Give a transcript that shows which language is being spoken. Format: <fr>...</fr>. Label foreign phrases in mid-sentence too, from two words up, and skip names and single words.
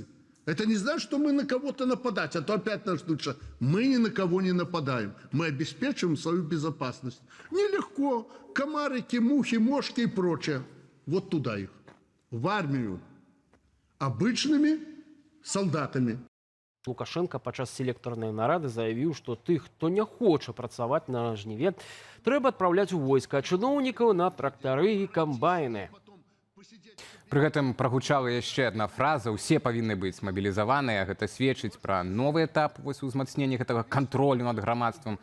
<ru>Это не значит, что мы на кого-то нападать, а то опять нас лучше. Мы ни на кого не нападаем. Мы обеспечиваем свою безопасность. Нелегко. Комарики, мухи, мошки и прочее. Вот туда их. В армию. Обычными солдатами.</ru> <be>Лукашенко падчас селектарнай нарады заявіў, што тых, хто не хоча працаваць на жніве, трэба адпраўляць у войска, а чыноўнікаў на трактары і камбайны. Пры гэтым прагучала яшчэ адна фраза: усе павінны быць мабілізаваныя. Гэта сведчыць пра новы этап узмацнення гэтага кантролю над грамадствам.</be>